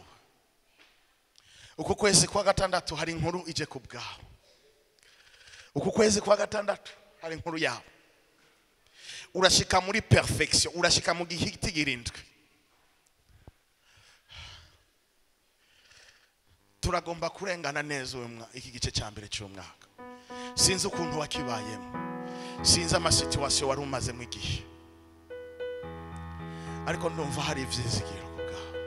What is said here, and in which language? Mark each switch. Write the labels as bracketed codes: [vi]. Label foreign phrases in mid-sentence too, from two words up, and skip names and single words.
[rn] Uku kwezi kwa gatandatu hari inkuru ije ku bwawe. Uku kwezi kwa gatandatu hari inkuru yawe. Urashika muri perfection, urashika mu gihiti girindwi. Turagomba kurengana neza iki gice cya mbere cy'umwaka. Sinzi ukuntu wakibayemo, sinzi amasituation wari umaze mu gihe, ariko ndumva hari ivyizigiro kugaho.